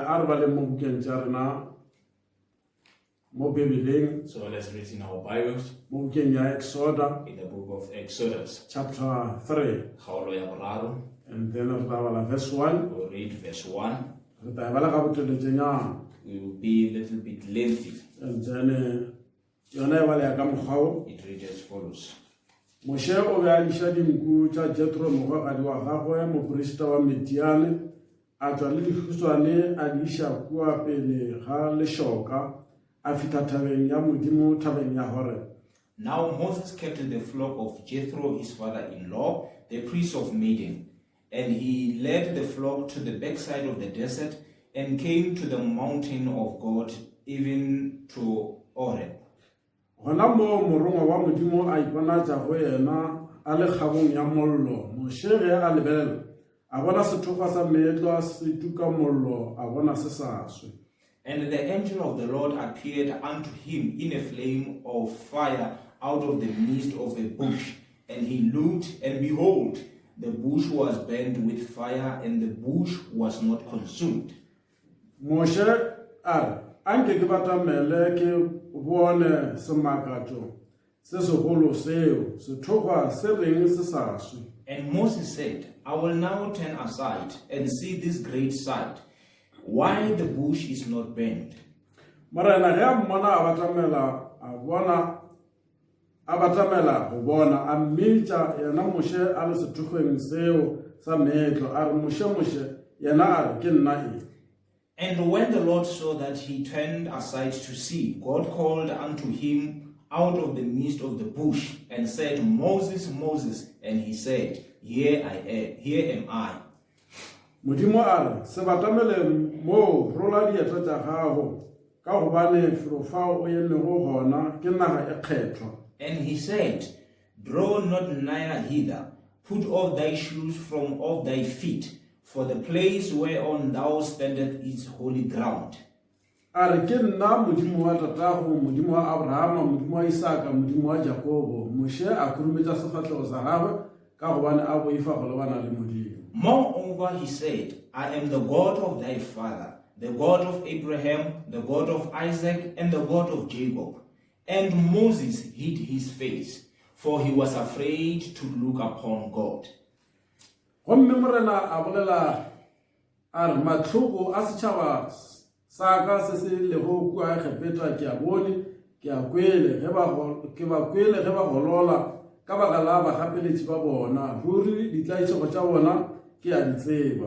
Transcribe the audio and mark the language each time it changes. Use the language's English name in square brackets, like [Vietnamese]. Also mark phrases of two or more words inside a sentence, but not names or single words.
[English] so let's read in our Bibles, in the book of Exodus, chapter 3, and then verse 1. We'll read verse 1. We We will be a little bit lengthy. And then It reads as follows. [Northern Sotho] Moshe o be a liša dinku tša Jethro mogwagadi wa gagwe moporista wa Midiane a tšwa le dihuswane a di iša kua pele ga lešoka a fihla thabeng ya modimo thabeng ya Horeb. [English] Now Moses kept the flock of Jethro, his father-in-law, the priest of Midian, and he led the flock to the backside of the desert and came to the mountain of God, even to Horeb. [Northern Sotho] Gona mo morongwa wa modimo a iponatša go yena a le kgabong ya mollo. Moshe ge a lebelela a bona sethoga sa meetlo se tuka mollo a bona se sa swe. [English] And the angel of the Lord appeared unto him in a flame of fire out of the midst of a bush. And he looked, and behold, the bush was burnt with fire, and the bush was not consumed. [Northern Sotho] Moshe a anke ke batamele ke bone semakatšo se segolo seo sethoga se reng se sa swe. [English] And Moses said, I will now turn aside and see this great sight, why the bush is not burnt. [Northern Sotho] Marena ge a mmona a batamela go bona a mmitša yena Moshe a le sethogeng seo sa meetlo a re Moshe yena a re ke nna e. [English] And when the Lord saw that he turned aside to see, God called unto him out of the midst of the bush and said, Moses, Moses. And he said, Here am I. [Northern Sotho] Modimo a re se batamele mo rola dieta tša gago ka gobane felo fao o emego gona ke naga e kgethwa. [English] And he said, Draw not nigh hither, put off thy shoes from off thy feet, for the place whereon thou standest is holy ground. [Northern Sotho] A re ke nna modimo wa tatago, modimo wa Abrahama, modimo wa Isaka, modimo wa Jakobo. Moshe a khurumetša sefatlhego sa gagwe ka gobane a boifa go lebana le modimo. [English] Moreover, he said, I am the God of thy father, the God of Abraham, the God of Isaac, and the God of Jacob. And Moses hid his face, for he was afraid to look upon God. [Northern Sotho] Gomme morena a bolela a re matlhoko a setšhaba sa ka se se lego kua kgepeta ke a bone ke ba kwele ge ba golola ka baka la bagapeletši ba bona ruri ditlaišego tša bona ke a di tseba.